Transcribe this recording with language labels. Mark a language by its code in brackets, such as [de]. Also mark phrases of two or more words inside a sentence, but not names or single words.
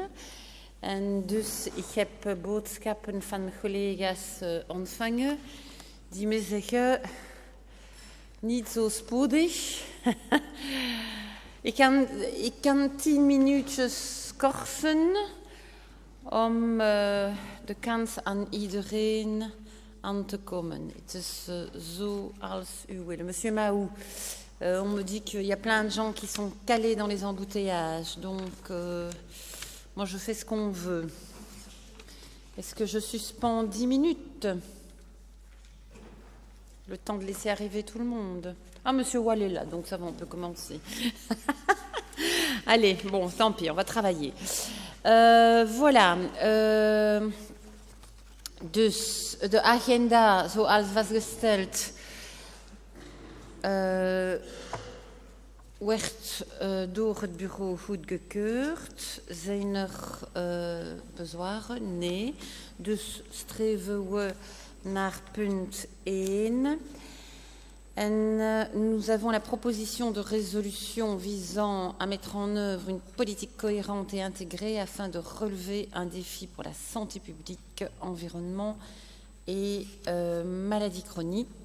[nl] En dus ik heb boodschappen van collega's ontvangen die me zeggen, niet zo spoedig. ik kan 10 minuutjes korsen om de kans aan iedereen aan te komen. Het is zo als u wil. [fr] Monsieur Mahou, on me dit qu'il y a plein de gens qui sont calés dans les embouteillages. Donc, moi, je fais ce qu'on veut. Est-ce que je suspends 10 minutes? Le temps de laisser arriver tout le monde. Ah, Monsieur Wall est là, donc ça va, on peut commencer. Allez, bon, tant pis, on va travailler. Voilà. [nl] Dus de agenda, zoals was gesteld, werd door het bureau goedgekeurd. Zijn er bezwaren? Nee. Dus streven we naar punt 1. [fr] Et nous avons la proposition de résolution visant à mettre en œuvre une politique cohérente et intégrée afin de relever un défi pour la santé publique, environnement et maladies chroniques.